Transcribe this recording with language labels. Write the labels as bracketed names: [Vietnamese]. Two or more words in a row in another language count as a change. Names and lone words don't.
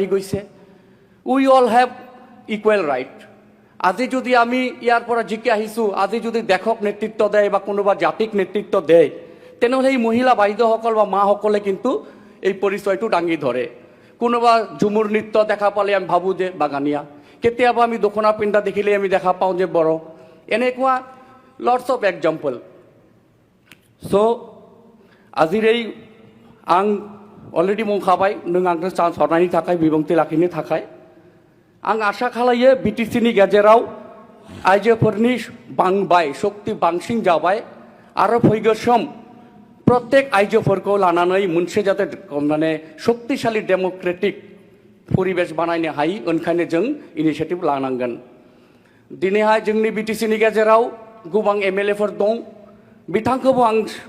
[Assamese] গৈছে [English] We all have equal right [Assamese] আজি যদি আমি ইয়াৰ পৰা জিকি আহিছোঁ আজি যদি দেশক নেতৃত্ব দেয় বা কোনোবা জাতিক নেতৃত্ব দেয় তেনেহলে এই মহিলা বাইদেউসকল বা মাসকলে কিন্তু এই পৰিচয়টো দাঙি ধৰে কোনোবা ঝুমুৰ নৃত্য দেখা পালে আমি ভাবো যে বাগানিয়া কেতিয়াবা আমি দখনা পিন্ধা দেখিলে আমি দেখা পাওঁ যে বড় এনেকুৱা [English] lots of example [Bodo] So, আজিরেই आं अलरेडि बुंखाबाय नों आंनो चान्स हरनायनि थाखाय बिबुंथि लाखिनो थाखाय आं आसा खालायो बिटिसिनि गेजेराव आइजोफोरनि बांबाय शक्ति बांसिन जाबाय आरो फैगौ सम प्रत्येक आइजोफोरखौ लानानै मोनसे जाते माने शक्तिशाली डेमोक्रेटिक परिबेश बानायनो हायो ओंखायनो जों इनिशिएटिभ लानांगोन दिनैहाय जोंनि बिटिसिनि गेजेराव गोबां एमएलएफोर दं बिथांखौबो आं